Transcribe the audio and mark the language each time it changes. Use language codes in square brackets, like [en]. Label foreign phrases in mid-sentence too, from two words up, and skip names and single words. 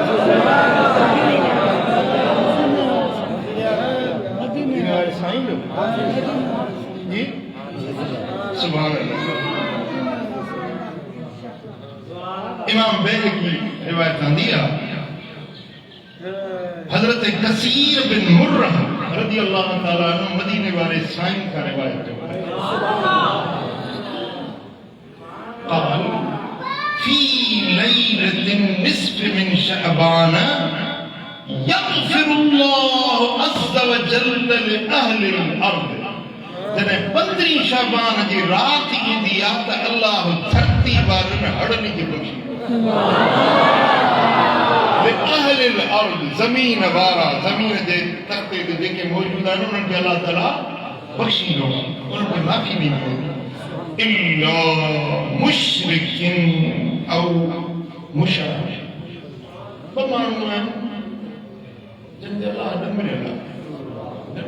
[sd] मदीने वारे साईं जो जी [ar] سبحان الله [sd] इमाम बैहक़ी रिवायत आंदी आहे हज़रत कसीर बिन मुर्रा [ar] رضي الله تعالى عنه [hi] मदीने वाले साईं का रिवायत करते हैं [ar] قال في ليلة النصف من شعبان يغفر الله عز وجل لأهل الأرض [sd] जॾहिं 15 शाबान जी राति ईंदी आहे त अल्लाह धरती वारनि हड़नि खे बख़्शे [ar] لأهل الأرض [sd] ज़मीन वारा ज़मीन जे तख़्ते ते जेके मौजूद आहिनि उन्हनि खे अल्लाह ताला बख़्शींदो उन्हनि खे माफ़ी ॾींदो [ar] إلا مشركين [sd] औ मुशरिक ॿ माण्हू आहिनि जिन ते अल्लाह न मिलियल आहे जिन